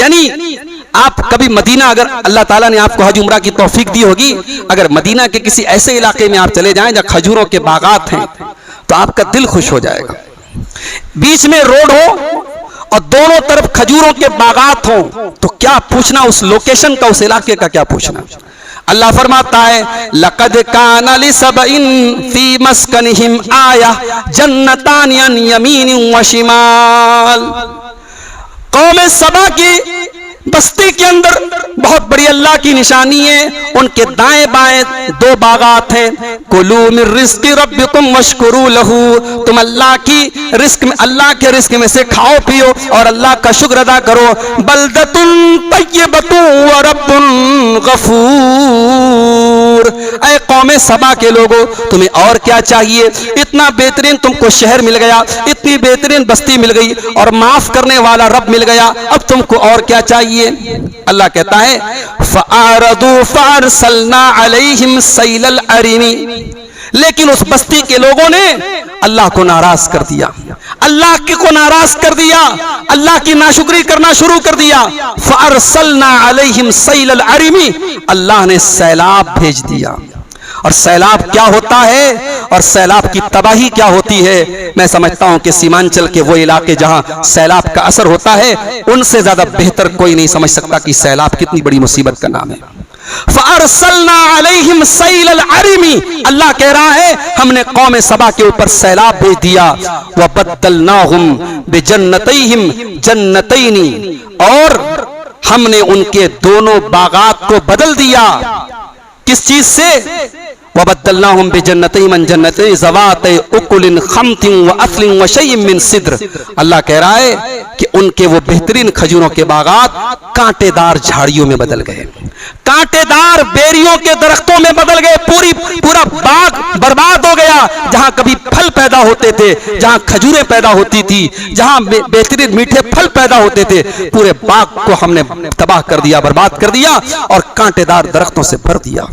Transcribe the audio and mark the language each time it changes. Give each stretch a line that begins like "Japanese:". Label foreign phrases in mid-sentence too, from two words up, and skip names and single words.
Hindi: यानी आप कभी मदीना, अगर अल्लाह ताला ने आपको हज उम्रा की तौफीक दी होगी, अगर मदीना के किसी ऐसे इलाके में आप चले जाएं जहां खजूरों के बागात हैं, तो आपका दिल खुश हो जाएगा। बीच में रोड हो और दोनों तरफ खजूरों के बागात हो, तो क्या पूछना उस लोकेशन का, उस इलाके का क्या पूछना। अल्लाह फरमाता है
Arabic: لقد كان لسبإ في مسكنهم آية جنتان عن يمين وشمال.
Hindi: कौम सबा की बस्ती के अंदर बहुत बड़ी अल्लाह की निशानी है। उनके दाएं बाएं दो बागात हैं।
Arabic: كلوا من رزق ربكم واشكروا له,
Hindi: तुम अल्लाह की रिस्क में, अल्लाह के रिस्क में से खाओ पियो और अल्लाह का शुक्र अदा करो।
Arabic: بلدة طيبة ورب غفور.
Hindi: ऐ कौम सबा के लोगों, तुम्हें और क्या चाहिए? इतना बेहतरीन तुमको शहर मिल गया, इतनी बेहतरीन बस्ती मिल गई और माफ करने वाला रब मिल गया, अब तुमको और क्या चाहिए? अल्लाह कहता है
Arabic: فأعرضوا فأرسلنا عليهم سيل العرم.
Hindi: लेकिन उस बस्ती के लोगों ने अल्लाह को नाराज कर दिया, अल्लाह को नाराज कर दिया, अल्लाह की नाशुक्री करना शुरू कर दिया।
Arabic: فأرسلنا عليهم سيل العرم,
Hindi: अल्लाह ने सैलाब भेज दिया। और सैलाब क्या होता है और सैलाब की तबाही क्या होती है, मैं समझता हूं कि सीमांचल के वो इलाके जहां सैलाब का असर होता है, उनसे ज्यादा बेहतर कोई नहीं समझ सकता कि सैलाब कितनी बड़ी मुसीबत का नाम है।
Arabic: فأرسلنا عليهم سيل العرم,
Hindi: अल्लाह कह रहा है हमने कौम सबा के ऊपर सैलाब भेज दिया।
Arabic: وبدلناهم بجنتيهم جنتين,
Hindi: और हमने उनके दोनों बागात को बदल दिया। किस चीज से?
Arabic: وبدلناهم بجنتيهم جنتين ذواتي أكل خمط وأثل وشيء من سدر.
Hindi: अल्लाह कह रहा है कि उनके वो बेहतरीन खजूरों के बागात कांटेदार झाड़ियों में बदल गए, कांटेदार बेरियों के दरख्तों में बदल गए। पूरा बाग बर्बाद हो गया। जहां कभी फल पैदा होते थे, जहां खजूरें पैदा होती थी, जहां बेहतरीन मीठे फल पैदा होते थे, पूरे बाग को हमने तबाह कर दिया, बर्बाद कर दिया और कांटेदार दरख्तों से भर दिया।